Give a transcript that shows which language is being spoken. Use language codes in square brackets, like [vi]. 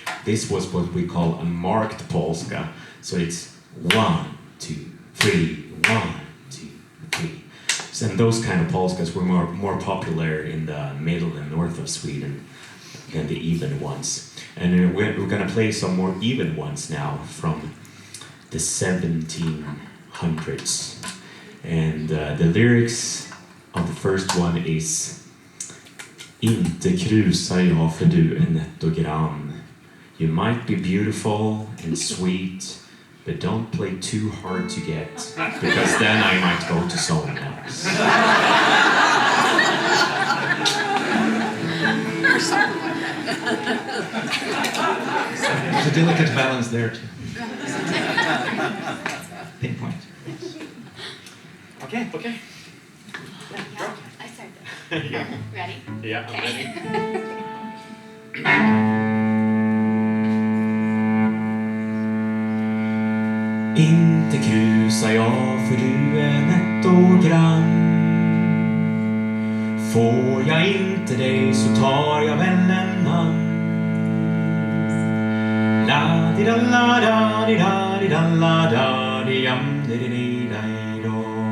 [en] This was what we call a marked polska, so it's 1, 2, 3, 1, 2, 3. So, and those kind of polskas were more popular in the middle and north of Sweden than the even ones. And we're gonna play some more even ones now from the 1700s. And the lyrics of the first one is [sv] Inte krusar jag för du är nätt och grann. [en] You might be beautiful and sweet, but don't play too hard to get, because then I might go to someone else. There's a delicate balance there too. Pinpoint. Okay. Okay. I started. Yeah. Ready? Yeah, I'm ready. [sv] Inte krusar jag för du är nätt och grann. Får jag inte dig så tar jag väl en annan. La di da la da di da di da la da di jam di di di da do.